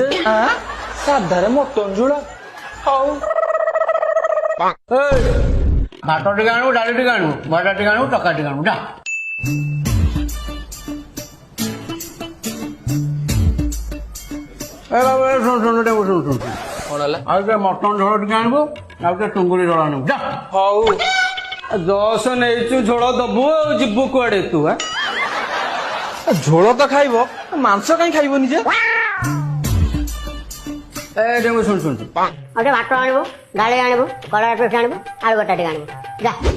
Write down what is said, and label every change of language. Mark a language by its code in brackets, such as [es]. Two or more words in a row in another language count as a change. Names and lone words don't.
[or] ସାଦା ରେ ମଟନ ଝୋଳ ହଉ ଭାତ ଟିକେ ଆଣୁ ଡାଲି ଟିକେ ଆଣୁ ଭଜା ଟିକେ ଆଣୁ ଟକା ଟିକେ ଆଣୁ ଯା ଏ ବାବୁ ଶୁଣ ଶୁଣ ଡେଙ୍ଗୁ ଶୁଣ ଶୁଣ [hi] कौन है [or] ଆଉ ଟିକେ ମଟନ ଝୋଳ ଟିକେ ଆଣିବୁ ଆଉ ଟିକେ ଟୁଙ୍ଗୁରି ଝୋଳ ଆଣିବୁ ଯା ହଉ ଦଶ ନେଇଛୁ ଝୋଳ ଦବୁ ଆଉ ଯିବୁ କୁଆଡେ ତୁ ଝୋଳ ତ ଖାଇବ ମାଂସ କାଇଁ ଖାଇବନି ଯେ ଏ ଡେଙ୍ଗୁ ଶୁଣ ଶୁଣ ଆଉ ଟିକେ ଭାତ ଆଣିବୁ ଡାଳି ଆଣିବୁ କଲରା ପିସ୍ ଆଣିବୁ ଆଳୁ ଗୋଟା ଟିକେ ଆଣିବୁ ଯା